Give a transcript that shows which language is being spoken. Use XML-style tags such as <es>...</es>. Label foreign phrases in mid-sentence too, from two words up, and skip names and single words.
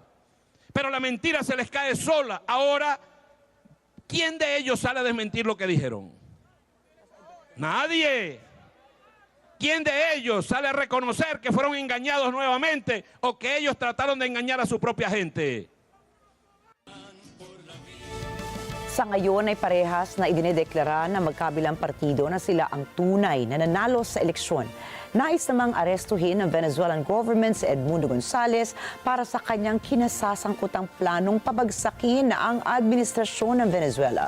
<es>Pero la mentira se les cae sola. Ahora, ¿quién de ellos sale a desmentir lo que dijeron? Nadie. ¿Quién de ellos sale a reconocer que fueron engañados nuevamente o que ellos trataron de engañar a su propia gente?</es> <tl>Sa ngayon ay parehas na idinedeklara ng magkabilang partido na sila ang tunay na nanalo sa eleksyon. Nais namang arestuhin ng Venezuelan government si Edmundo Gonzales para sa kanyang kinasasangkutang planong pabagsakin ang administrasyon ng Venezuela.</tl>